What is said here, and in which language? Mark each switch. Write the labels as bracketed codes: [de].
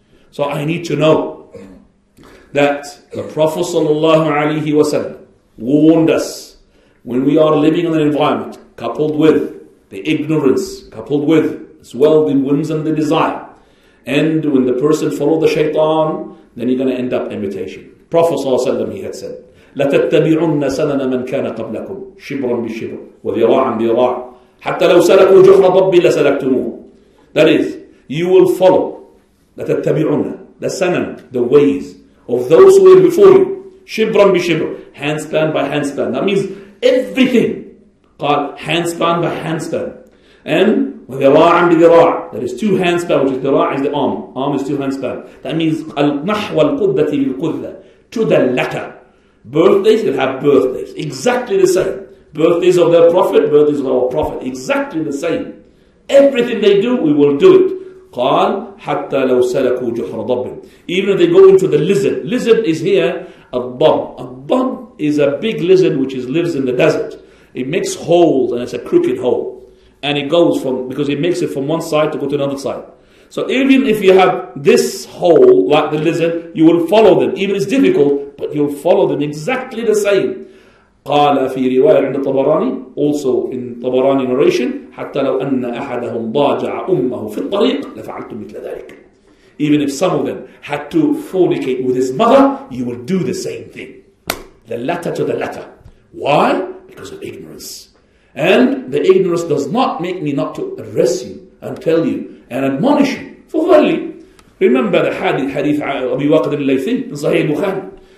[en] So I need to know that the Prophet ﷺ warned us when we are living in an environment coupled with the ignorance, coupled with as well the whims and the desire, And when the person follows the shaitan, then you're going to end up imitation. Prophet ﷺ, he had said, [ar] لَتَتَّبِعُنَّ سَنَنَ مَنْ كَانَ قَبْلَكُمْ شِبْرًا بِشِبْرٍ وَذِرَاعًا بِذِرَاعٍ حَتَّى لَوْ سَلَكُوا جُحْرَ ضَبٍّ لَسَلَكْتُمُوهُ. [en] That is, you will follow [ar] لَتَتَّبِعُنَّ [en] the sanan, the ways of those who were before you. [ar] Shibran bi shibr, [en] handspan by handspan. That means everything. Called handspan by handspan. And [ar] dhira'an bi dhira', [en] that is 2 handspan, which is dhira' is the arm. Arm is 2 handspan. That means [ar] al-nahwa al-quddati bil-qudda, [en] to the letter. Birthdays, they'll have birthdays. Exactly the same. Birthdays of their prophet, birthdays of our prophet. Exactly the same. Everything they do, we will do it. [ar] قال حتى لو سلكوا جحر ضب. [en] Even if they go into the lizard. Lizard is here a ضب. A ضب is a big lizard which lives in the desert. It makes holes and it's a crooked hole. And it goes because it makes it from one side to go to another side. So even if you have this hole like the lizard, you will follow them. Even it's difficult, but you'll follow them exactly the same. [ar] قال في رواية عند طبراني, [en] also in Tabarani narration, [ar] حتى لو أن أحدهم ضاجع أمه في الطريق لفعلت مثل ذلك. [en] Even if some of them had to fornicate with his mother, you will do the same thing. The letter to the letter. Why? Because of ignorance. And the ignorance does not make me not to address you and tell you and admonish you. For verily, remember the hadith Abi Waqid al-Laythi in Sahih Bukhari.